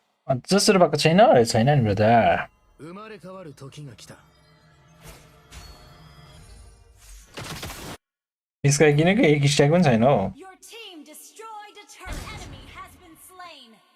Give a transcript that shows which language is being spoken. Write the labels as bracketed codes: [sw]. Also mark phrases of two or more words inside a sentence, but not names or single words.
[ne] जसरी भएको छैन नि ब्रदर [ja] 生まれ変わる時が来た [ne] यसका किनकि एक स्ट्याक पनि छैन हो [en] Your team destroyed a turret. An enemy has been slain.